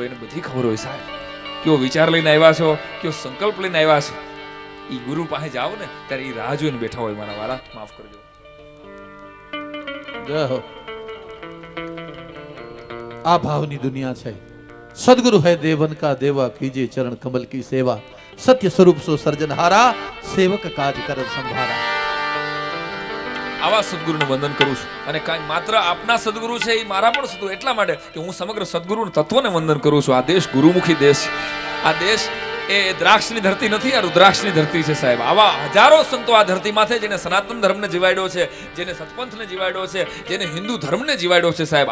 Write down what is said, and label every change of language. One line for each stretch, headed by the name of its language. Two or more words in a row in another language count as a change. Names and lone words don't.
Gujarati: એને બધી ખબર હોય સાહેબ. કયો વિચાર લઈને આવ્યા છો, કયો સંકલ્પ લઈને આવ્યા છો, એ ગુરુ પાસે જાઓ ને ત્યારે એ રાહ જોઈને બેઠા હોય. મારા વાલા માફ કરજો. આ ભાવની દુનિયા છે.
Hindi: સદગुरु है देवन का देवा, कीजिए चरण कमल की सेवा, सत्य स्वरूप सो सर्जनहारा, सेवक काज कर संभारा.
Gujarati: આવા સદગુરુનું વંદન કરું છું. અને કાંઈ માત્ર આપના સદગુરુ છે એ મારા પણ સદગુરુ, એટલા માટે કે હું સમગ્ર સદગુરુના તત્વને વંદન કરું છું. આ દેશ ગુરુમુખી દેશ, આ દેશ એ દ્રાક્ષની ધરતી નથી, આ રુદ્રાક્ષની ધરતી છે સાહેબ. આવા હજારો સંતો આ ધરતી માથે જેને સનાતન ધર્મને જીવાડ્યો છે, જેને સતપંથને જીવાડ્યો છે, જેને હિન્દુ ધર્મને જીવાડ્યો છે સાહેબ.